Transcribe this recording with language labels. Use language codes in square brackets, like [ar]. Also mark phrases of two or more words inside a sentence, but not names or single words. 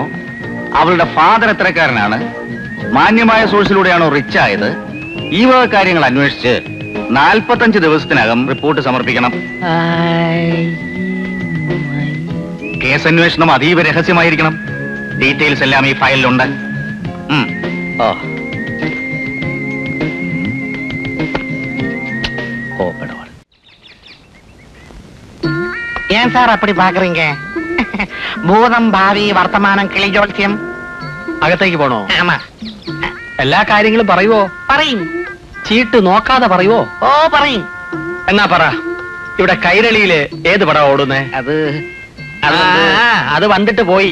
[ml] അവളുടെ ഫാദർ എത്രക്കാരനാണ്? മാന്യമായ സോഴ്സിലൂടെയാണോ റിച്ച് ആയത്? ഈ വക കാര്യങ്ങൾ അന്വേഷിച്ച് 45 ദിവസത്തിനകം റിപ്പോർട്ട് സമർപ്പിക്കണം. കേസ് അന്വേഷണം അതീവ രഹസ്യമായിരിക്കണം. ഡീറ്റെയിൽസ് എല്ലാം ഈ ഫയലിലുണ്ട്. [ta] ஏன் சார் அப்படி பாக்குறீங்க? [ml] பூதம் ഭാവി വർത്തമാനം കിളി ജോത്സ്യം. അകത്തേക്ക് പോണോ? ആമാ. എല്ലാ കാര്യങ്ങളും പറയുവോ? പറയും. ചീട്ട് നോക്കാതെ പറയുവോ? ഓ പറയും. എന്നാ പറ, ഇവിടെ കൈരളിയില് ഏത് പടം ഓടുന്നേ? അത് വന്നിട്ട് പോയി.